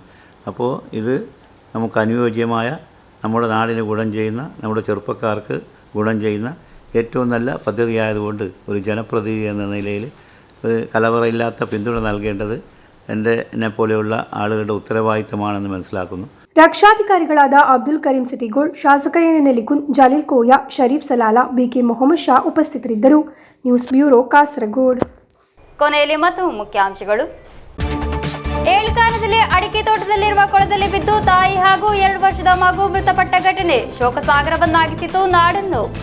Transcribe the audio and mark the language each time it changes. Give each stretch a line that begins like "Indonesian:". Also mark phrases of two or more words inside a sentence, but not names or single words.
Malayalam: അപ്പോൾ ഇത് നമുക്ക് അനുയോജ്യമായ, നമ്മുടെ നാടിന് ഗുണം ചെയ്യുന്ന, നമ്മുടെ ചെറുപ്പക്കാർക്ക് ഗുണം ചെയ്യുന്ന ഏറ്റവും നല്ല പദ്ധതിയായതുകൊണ്ട് ഒരു ജനപ്രതിനിധി എന്ന നിലയിൽ കലവറയില്ലാത്ത പിന്തുണ നൽകേണ്ടത് എന്നെ പോലെയുള്ള ആളുകളുടെ ഉത്തരവാദിത്തമാണെന്ന് മനസ്സിലാക്കുന്നു.
Kannada: ರಕ್ಷಾಧಿಕಾರಿಗಳಾದ ಅಬ್ದುಲ್ ಕರೀಂ ಸಿಟಿಗೋಳ್, ಶಾಸಕ ಎನ್ ನೆಲಿಕುನ್, ಜಲೀಲ್ ಕೋಯ, ಶರೀಫ್ ಸಲಾಲಾ, ಬಿಕೆ ಮೊಹಮ್ಮದ್ ಶಾ ಉಪಸ್ಥಿತರಿದ್ದರು.
English: news bureau, ಕಾಸರಗೋಡು.
Kannada: ಕೊನೆಯಲ್ಲಿ ಮತ್ತು ಮುಖ್ಯಾಂಶಗಳು. ಏಳ್ಕಾನದಲ್ಲಿ ಅಡಿಕೆ ತೋಟದಲ್ಲಿರುವ ಕೊಳದಲ್ಲಿ ಬಿದ್ದು ತಾಯಿ ಹಾಗೂ 2 ವರ್ಷದ ಮಗು ಮೃತಪಟ್ಟ ಘಟನೆ ಶೋಕಸಾಗರವನ್ನಾಗಿಸಿತು ನಾಡನ್ನು.